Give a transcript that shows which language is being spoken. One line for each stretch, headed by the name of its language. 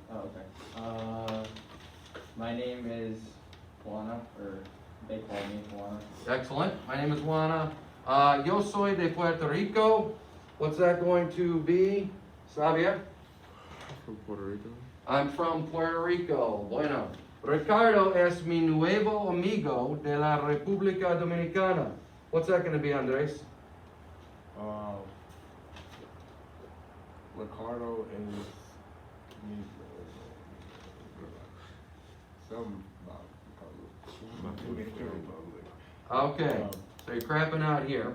English: Oh, okay. My name is Juana, or they call me Juana. Excellent. My name is Juana.
Spanish: Yo soy de Puerto Rico.
English: What's that going to be, Xavier? From Puerto Rico. I'm from Puerto Rico. Bueno.
Spanish: Ricardo es mi nuevo amigo de la República Dominicana.
English: What's that going to be, Andres? Ricardo is some about Dominican Republic. Okay. So you're crapping out here.